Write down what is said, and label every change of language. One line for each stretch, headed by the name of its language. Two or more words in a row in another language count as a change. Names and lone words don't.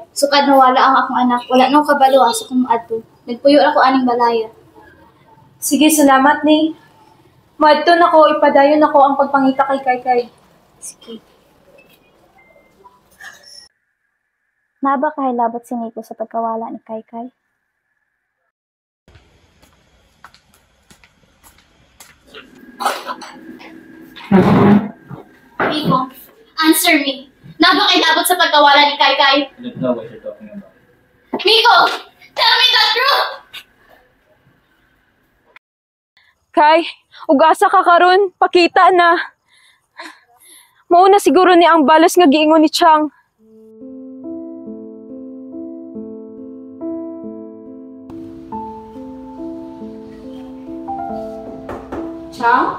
Cebuano: Sukad na wala ang akong anak. Wala nang kabalo asa kong maadto. Nagpuyo ako aning balaya. Sige, salamat, Ning. Maadto na ko, ipadayon ako ang pagpangita kay Kai Kai. Sige. Naba kahilabat si Nico sa pagkawala ni Kai Kai?
English: Nico, answer me.
Cebuano: Naba kahilabat sa pagkawala ni Kai Kai?
English: I don't know what you're talking about. Nico, tell me the truth!
Cebuano: Kai, ug-asa ka karon, pakita na. Mao na siguro ni ang balas nga giingon ni Chang. Chang?